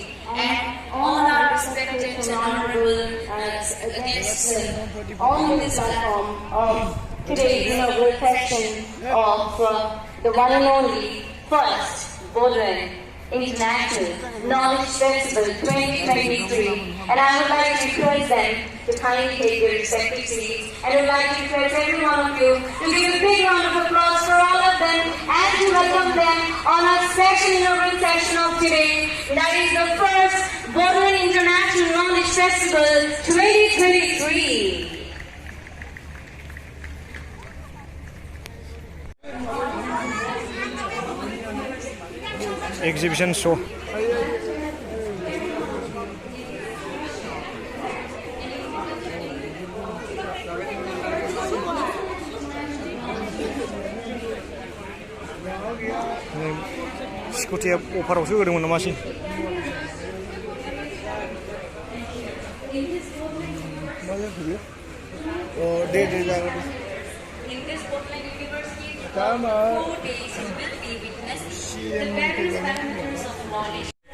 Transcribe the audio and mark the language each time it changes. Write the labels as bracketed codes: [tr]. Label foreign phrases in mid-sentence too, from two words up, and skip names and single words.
[en] and all our respected and honorable guests on this platform of today's inaugural session of the one and only first Bodoland International Knowledge Festival 2023, and I would like to request them to kindly take their respective seats, and I would like to request every one of you to give a big round of applause for all of them and to welcome them on our special inaugural session of today. That is the first Bodoland International Knowledge Festival 2023. Exhibition show. [brx] स्कुटिया अफारावसो होदोंमोन नामासै दे जागोन [en] In this Bodoland University, for Tama. 4 days you will be witnessing the various parameters of knowledge.